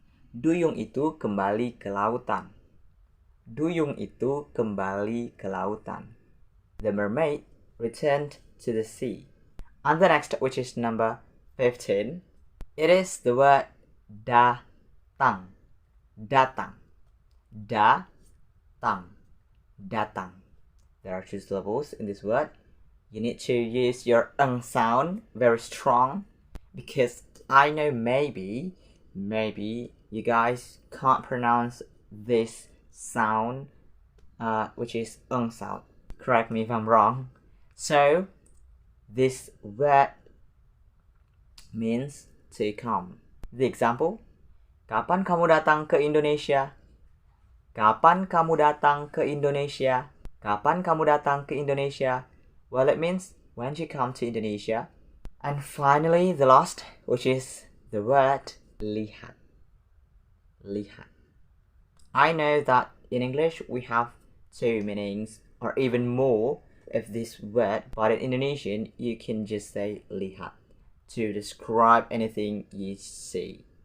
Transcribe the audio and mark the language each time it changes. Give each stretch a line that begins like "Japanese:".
Indonesian: Duyung itu kembali ke lautan. Duyung itu kembali ke lautan.
English: The mermaid returned to the sea. And the next, which is number 15, it is the word datang. Datang. Datang. Datang. There are 2 syllables in this word. You need to use your sound very strong, because I know maybe you guys can't pronounce this sound, which is sound. Correct me if I'm wrong. So this word means to come. The example,
Indonesian: kapan kamu datang ke Indonesia? Kapan kamu datang ke Indonesia? Kapan kamu datang ke Indonesia?
English: Well, it means when you come to Indonesia. And finally, the last, which is the word lihat. Lihat. I know that in English we have 2 meanings or even more of this word, but in Indonesian you can just say lihat to describe anything you see.